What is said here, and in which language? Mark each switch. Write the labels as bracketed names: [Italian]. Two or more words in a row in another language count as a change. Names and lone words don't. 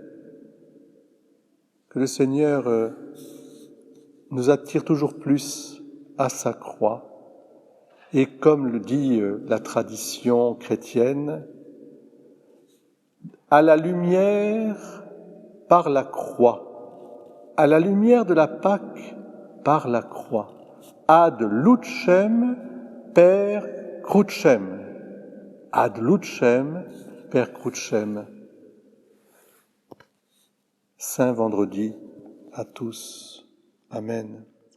[French] Que le Seigneur nous attire toujours plus à sa croix. Et comme le dit la tradition chrétienne, à la lumière par la croix, à la lumière de la Pâque par la croix. [Latin] Ad lucem per crucem. Ad lucem per crucem. [French] Saint vendredi à tous. Amen.